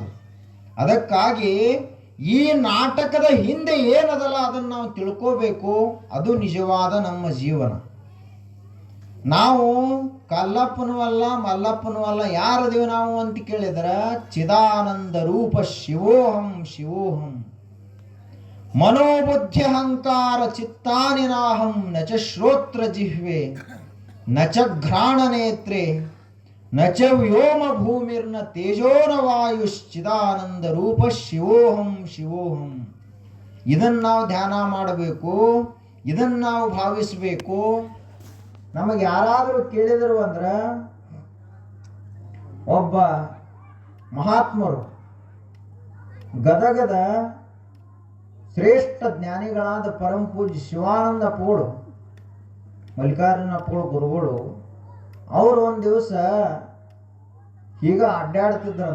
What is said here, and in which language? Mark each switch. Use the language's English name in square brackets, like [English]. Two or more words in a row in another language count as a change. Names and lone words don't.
[Kannada] ಅದಕ್ಕಾಗಿ ಈ ನಾಟಕದ ಹಿಂದೆ ಏನದಲ್ಲ ಅದನ್ನು ನಾವು ತಿಳ್ಕೋಬೇಕು. ಅದು ನಿಜವಾದ ನಮ್ಮ ಜೀವನ. ನಾವು ಕಲ್ಲಪ್ಪನೂ ಅಲ್ಲ ಮಲ್ಲಪ್ಪನೂ ಅಲ್ಲ, ಯಾರದೇವು ನಾವು ಅಂತ ಕೇಳಿದ್ರೆ [Sanskrit] ಚಿದಾನಂದ ರೂಪ ಶಿವೋಹಂ ಶಿವೋಹಂ ಮನೋಬುದ್ಧ್ಯಹಂಕಾರ ಚಿತ್ತಾನಿನಾಹಂ ನ ಚ ಶ್ರೋತ್ರ ಜಿಹ್ವೆ ನ ಚ ಘ್ರಾಣ ನೇತ್ರೆ ನ ಚ ವ್ಯೋಮ ಭೂಮಿರ್ನ ತೇಜೋನ ವಾಯುಶ್ಚಿದಾನಂದ ರೂಪ ಶಿವೋಹಂ ಶಿವೋಹಂ. [Kannada] ಇದನ್ನು ನಾವು ಧ್ಯಾನ ಮಾಡಬೇಕು, ಇದನ್ನು ನಾವು ಭಾವಿಸಬೇಕು. ನಮಗೆ ಯಾರಾದರೂ ಕೇಳಿದರು ಅಂದ್ರೆ ಒಬ್ಬ ಮಹಾತ್ಮರು ಗದಗದ ಶ್ರೇಷ್ಠ ಜ್ಞಾನಿಗಳಾದ ಪರಮ ಪೂಜ್ಯ ಶಿವಾನಂದ ಅಪ್ಪಗಳು, ಮಲ್ಲಿಕಾರ್ಜುನ ಅಪ್ಪಗಳು ಗುರುಗಳು, ಅವರು ಒಂದು ದಿವಸ ಈಗ ಅಡ್ಡಾಡ್ತಿದ್ರಂತ.